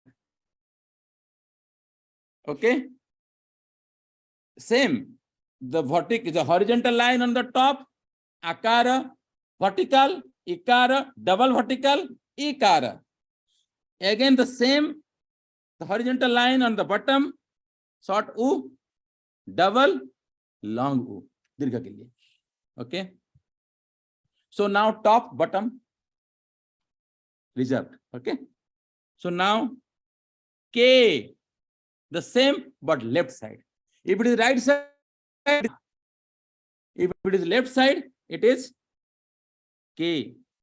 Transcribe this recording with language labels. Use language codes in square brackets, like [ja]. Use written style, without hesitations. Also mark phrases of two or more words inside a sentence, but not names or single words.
[en] Okay. Same. The horizontal line on the top, akara, vertical, ikara, double vertical, ikara. Again the same, the horizontal line on the bottom, short u, double, long u. [hi] Dirgha ke liye. [en] Okay. So now top, bottom, reserved. Okay. So now K, the same but left side. If it is right side, if it is left side, it is K.